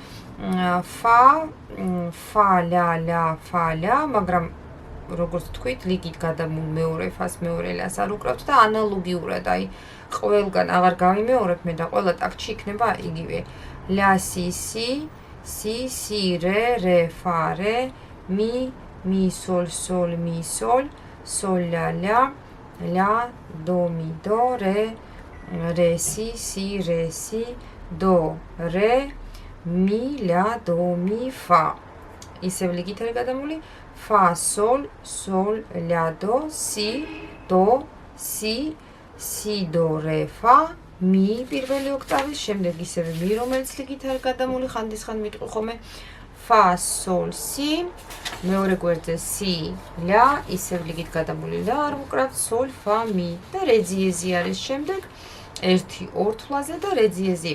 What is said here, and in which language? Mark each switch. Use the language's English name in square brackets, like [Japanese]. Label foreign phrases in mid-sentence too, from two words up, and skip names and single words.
[Georgian] ფა, ლა, ლა, ფა, ლა, მაგრამ როგორც თქვით, ლიგით გადამულ მეორე ფას, მეორე ლას არ უკრავთ და ანალოგიურად, აი ყველგან აღარ გავიმეორებ მე და ყველა ტაქტში იქნება იგივე. ლა, სი, სი, სი, სი, რე, რე, ფა, რე, მი, mi, sol, sol, mi, sol, sol, la, la, la, do, mi, do, re, re, si, si, re, si, do, re, mi, la, do, mi, fa. ისევ ლიგით არის გადამული. fa, sol, sol, la, do, si, do, si, si, do, re, fa, mi პირველი ოქტავის, შემდეგ ისევ mi, რომელიც ლიგით არის გადამული, ხანდისხან მიტყვი ხოლმე. ფა, სოლ, სი, მეორე გვერდზე სი, ლა, ისევ რიგით გადამული ლა არ ვუკრავთ, სოლ, ფა, მი და რე ძიეზი არის შემდეგ, 1 ორ თვლაზე და რე ძიეზი.